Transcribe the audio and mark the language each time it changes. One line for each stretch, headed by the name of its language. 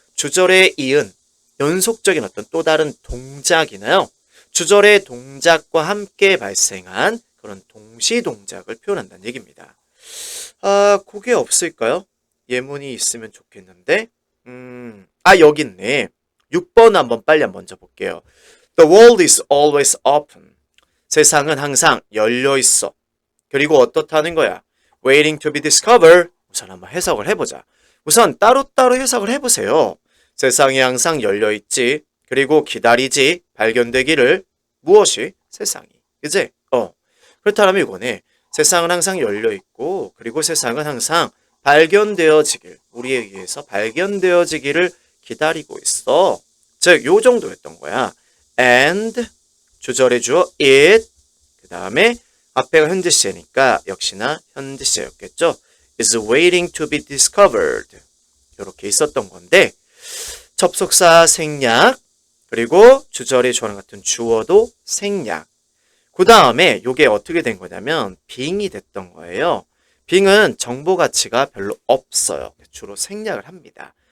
Korean: 주절에 이은 연속적인 어떤 또 다른 동작이나요. 주절의 동작과 함께 발생한 그런 동시 동작을 표현한다는 얘기입니다. 그게 없을까요? 예문이 있으면 좋겠는데. 여기 있네. 6번 한번 빨리 먼저 볼게요.
English: The world is always open.
Korean: 세상은 항상 열려 있어. 그리고 어떻다는 거야?
English: Waiting to be discovered.
Korean: 우선 한번 해석을 해보자. 우선 따로따로 해석을 해보세요. 세상이 항상 열려 있지. 그리고 기다리지. 발견되기를. 무엇이? 세상이. 그치? 그렇다면 이거네. 세상은 항상 열려 있고 그리고 세상은 항상 발견되어지길. 우리에 의해서 발견되어지기를 기다리고 있어. 즉, 요 정도였던 거야. And 주절의 주어 it 그 다음에 앞에가 현재 시제니까 역시나 현재 시제였겠죠.
English: is waiting to be discovered.
Korean: 이렇게 있었던 건데 접속사 생략 그리고 주절의 조랑 같은 주어도 생략. 그 다음에 이게 어떻게 된 거냐면 being이 됐던 거예요. being은 정보 가치가 별로 없어요. 주로 생략을 합니다.